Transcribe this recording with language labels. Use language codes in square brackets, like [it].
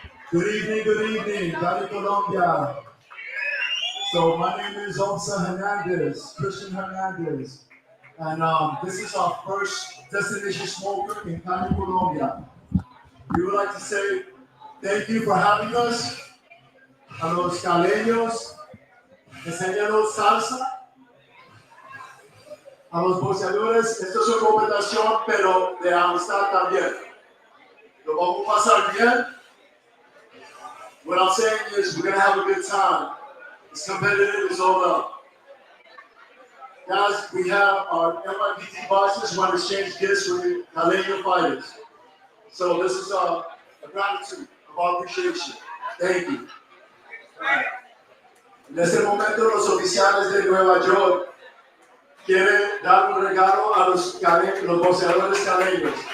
[en] Good evening, Cali, Colombia. So my name is Christian Hernandez, and this is our first destination smoker in Cali, Colombia. We would like to say thank you for having us. [es] A los caleños, enséñanos salsa. A los boxeadores, esto es una conversación, pero de amistad también. Lo vamos a pasar bien. [en] What I'm saying is we're going to have a good time. It's competitive, it's all up. Guys, we have our MIPT boxers who want to exchange gifts with the Caleño fighters. So this is a gratitude of our appreciation. Thank you. [es] En este momento los oficiales de Nueva York quieren dar un regalo a los boxeadores caleños.